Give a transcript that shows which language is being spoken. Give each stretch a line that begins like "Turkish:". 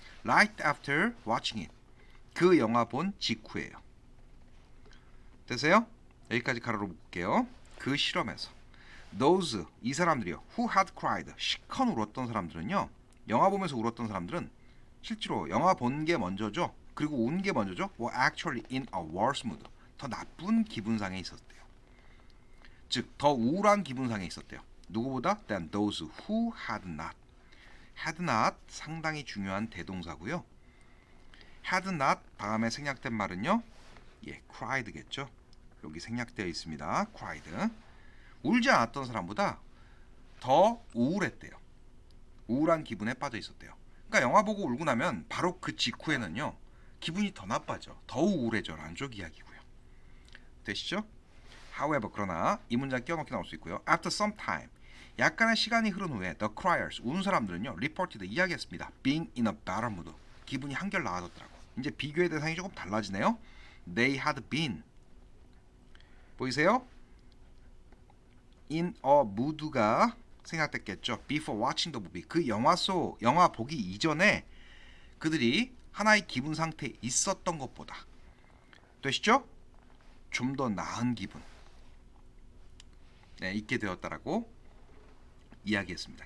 English: Right after watching it,
Korean: 그 영화 본 직후에요. 되세요? 여기까지 가로로 묶을게요. 그 실험에서
English: those,
Korean: 이 사람들이요.
English: who had cried,
Korean: 시컨 울었던 사람들은요. 영화 보면서 울었던 사람들은 실제로 영화 본 게 먼저죠. 그리고 운 게 먼저죠.
English: were actually in a worse mood,
Korean: 더 나쁜 기분상에 있었대요. 즉, 더 우울한 기분상에 있었대요. 누구보다
English: than those who had not. had not
Korean: 상당히 중요한 대동사고요. had not 다음에 생략된 말은요. 예, cried겠죠. 여기 생략되어 있습니다.
English: cried.
Korean: 울지 않았던 사람보다 더 우울했대요. 우울한 기분에 빠져 있었대요. 그러니까 영화 보고 울고 나면 바로 그 직후에는요. 기분이 더 나빠져. 더 우울해져. 라는 쪽 이야기고요. 되시죠? However, 그러나 이 문장 끼워넣기 나올 수 있고요.
English: After some time,
Korean: 약간의 시간이 흐른 후에
English: the criers,
Korean: 우는 사람들은요.
English: reported,
Korean: 이야기했습니다.
English: Being in a better mood,
Korean: 기분이 한결 나아졌더라고. 이제 비교의 대상이 조금 달라지네요.
English: They had been,
Korean: 보이세요?
English: in a mood
Korean: 가 생각됐겠죠.
English: Before watching the movie,
Korean: 그 영화 보기 이전에 그들이 하나의 기분 상태에 있었던 것보다, 되시죠? 좀 더 나은 기분, 네, 있게 되었다라고 이야기했습니다.